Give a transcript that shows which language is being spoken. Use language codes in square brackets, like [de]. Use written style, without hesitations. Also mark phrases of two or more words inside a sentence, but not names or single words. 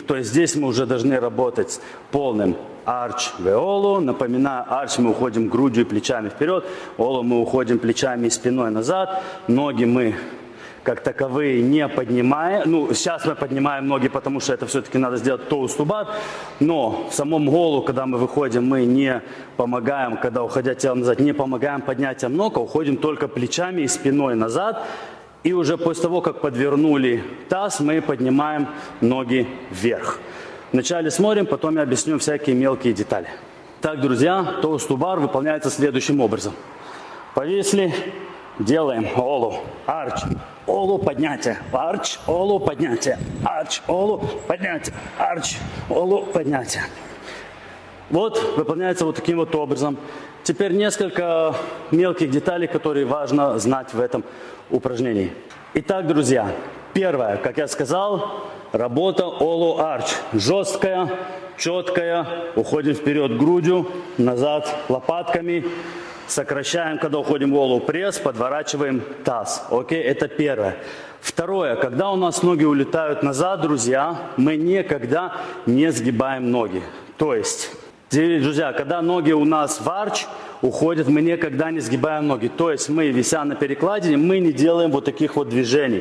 [ru] То есть здесь мы уже должны работать с полным арч в олу. Напоминаю, арч мы уходим грудью и плечами вперед, олу мы уходим плечами и спиной назад. Ноги мы как таковые не поднимаем. Ну, сейчас мы поднимаем ноги, потому что это все-таки надо сделать [en] toes to bar. [ru] Но в самом голу, когда мы выходим, мы не помогаем, когда уходя телом назад, не помогаем поднятием ног, а уходим только плечами и спиной назад. И уже после того, как подвернули таз, мы поднимаем ноги вверх. Вначале смотрим, потом я объясню всякие мелкие детали. Так, друзья, [en] toes to bar [ru] выполняется следующим образом. Повисли, делаем олу, арч, олу, поднятие, арч, олу, поднятие, арч, олу, поднятие, арч, олу, поднятие. Вот, выполняется вот таким вот образом. Теперь несколько мелких деталей, которые важно знать в этом упражнении. Итак, друзья, первое, как я сказал, работа олу арч. Жесткая, четкая, уходим вперед грудью, назад лопатками, сокращаем, когда уходим в олу пресс, подворачиваем таз. Окей, это первое. Второе, когда у нас ноги улетают назад, друзья, мы никогда не сгибаем ноги. То есть, друзья, когда ноги у нас в арч уходят, мы никогда не сгибаем ноги. То есть мы, вися на перекладине, мы не делаем вот таких вот движений.